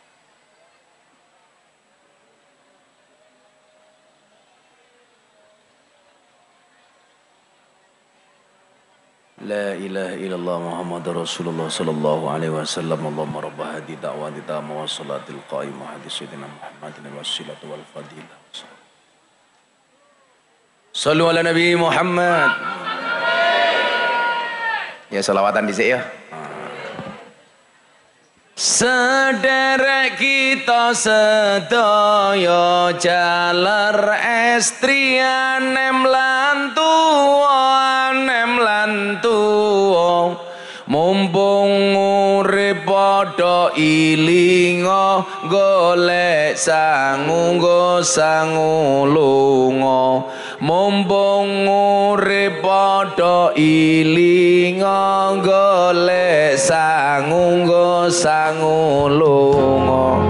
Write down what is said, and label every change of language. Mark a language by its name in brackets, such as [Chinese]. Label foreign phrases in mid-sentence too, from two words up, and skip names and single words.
[Arabic] لا إله إلا الله محمد رسول الله صلى الله عليه وسلم. اللهم رب هذه الدعوة التامة والصلاة القائمة آت سيدنا محمدا الوسيلة والفضيلة. صلوا على النبي محمد. [Javanese] Ya selawatan dhisik ya. Sederek kita sedaya jaler estrian nem lantu mumpung urip padha ilinga golek sangu lunga mumpung urip padha ilinga golek sangu lunga.